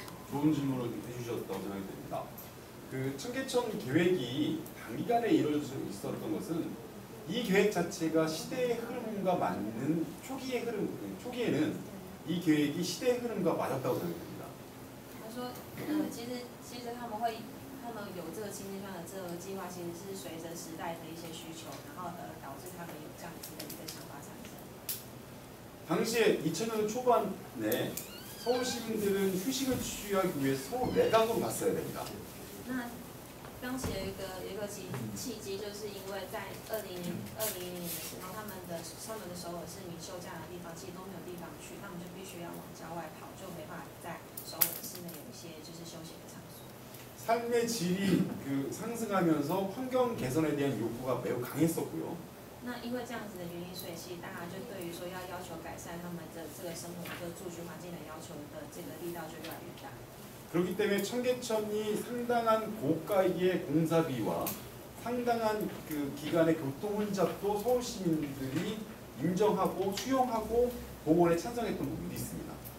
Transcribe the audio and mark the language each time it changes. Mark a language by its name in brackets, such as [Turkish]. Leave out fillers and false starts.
[Korean] 좋은 질문을 해주셨다고 생각이 됩니다. 그 청계천 계획이 단기간에 이루어질 수 있었던 것은 이 계획 자체가 시대의 흐름과 맞는 초기에는 이 계획이 시대의 흐름과 맞았다고 생각됩니다. [Chinese] 他说，其实他们有这个清溪川的这个计划，其实是随着时代的一些需求，然后导致他们有这样子的一个想法产生。 [Korean] 당시에 2000년대 초반에 서울 시민들은 휴식을 취하기 위해서 서울 외곽으로 갔어야 됩니다. [Chinese] 那当时有一个契机，就是因为在2010年的时候，他们的首尔市民休假的地方其实都没有地方去，他们就必须要往郊外跑，就没办法在首尔市内有一些就是休闲的场所。 [Korean] 삶의 질이 상승하면서 환경 개선에 대한 욕구가 매우 강했었고요. [Chinese] 那因为这样子的原因，所以其实大家就对于说要求改善他们的这个生活、这个住居环境的要求的这个力道就越来越大。 [Korean] 그렇기 때문에 청계천이 상당한 고가의 공사비와 상당한 그 기간의 교통 혼잡도 서울 시민들이 인정하고 수용하고 공원에 찬성했던 부분이 있습니다.